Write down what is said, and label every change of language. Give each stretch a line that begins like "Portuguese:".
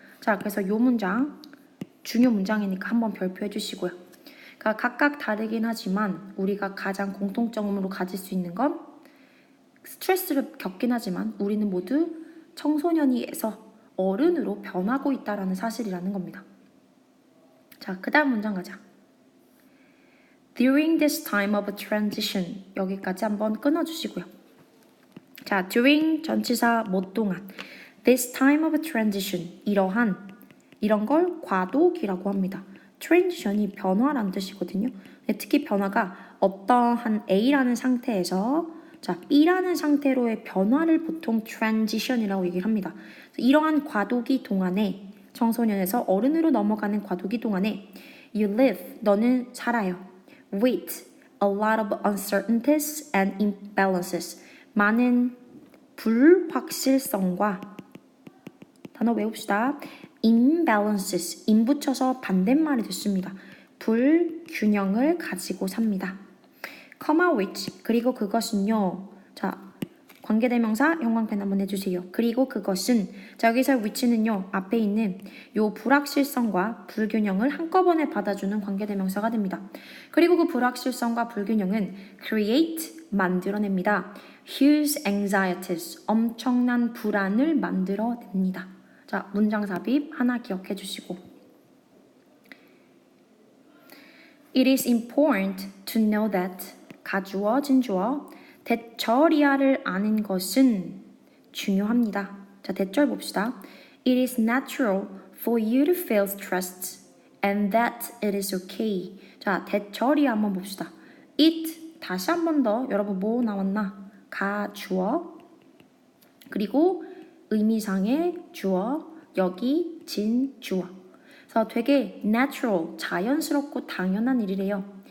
Korean: 자, 그래서 이 문장 중요 문장이니까 한번 별표해 주시고요. 그러니까 각각 다르긴 하지만 우리가 가장 공통점으로 가질 수 있는 건 스트레스를 겪긴 하지만 우리는 모두 청소년이에서 어른으로 변하고 있다라는 사실이라는 겁니다. 자, 그 다음 문장 가자.
English: During this time of transition
Korean: 여기까지 한번 끊어주시고요. 자, during 전치사 뭐 동안 this time of transition 이런 걸 과도기라고 합니다. transition이 변화라는 뜻이거든요. 특히 변화가 어떠한 A라는 상태에서 자, B라는 상태로의 변화를 보통 transition이라고 얘기를 합니다. 이러한 과도기 동안에 청소년에서 어른으로 넘어가는 과도기 동안에 you live, 너는 살아요.
English: with a lot of uncertainties and imbalances,
Korean: 많은 불확실성과 단어 외웁시다. imbalances, 임 붙여서 반대말이 됐습니다. 불균형을 가지고 삽니다. comma which, 그리고 그것은요. 자, 관계대명사 형광펜 한번 해주세요. 그리고 그것은, 자, 여기서 which는요. 앞에 있는 요 불확실성과 불균형을 한꺼번에 받아주는 관계대명사가 됩니다. 그리고 그 불확실성과 불균형은 create, 만들어냅니다. huge anxieties, 엄청난 불안을 만들어냅니다. 자, 문장 삽입 하나 기억해 주시고.
English: It is important to know that
Korean: 가주어, 진주어, 대절이야를 아는 것은 중요합니다. 자, 대절 봅시다.
English: It is natural for you to feel stressed and that it is okay.
Korean: 자, 대절이야 한번 봅시다. it, 다시 한 번 더 여러분 뭐 나왔나? 가주어, 그리고 의미상의 주어, 여기 진주어. 그래서 되게 natural, 자연스럽고 당연한 일이래요.